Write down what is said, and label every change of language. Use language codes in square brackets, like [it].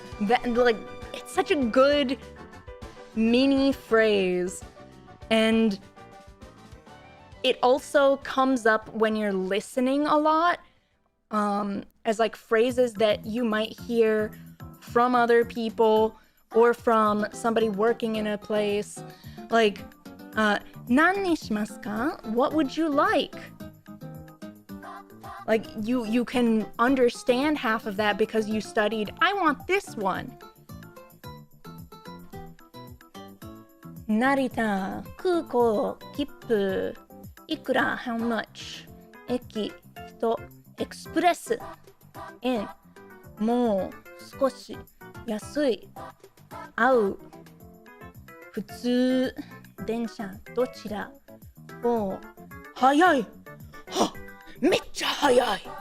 [en] That, like, it's such a good mini phrase. And it also comes up when you're listening a lot, as like phrases that you might hear from other people or from somebody working in a place. [ja] Like, 何にしますか? [en] What would you like? Like, you can understand half of that because you studied, I want this one. 成田空港切符いくら how much 駅人エクスプレス円もう少し安い合う普通電車どちらお早いはめっちゃ早い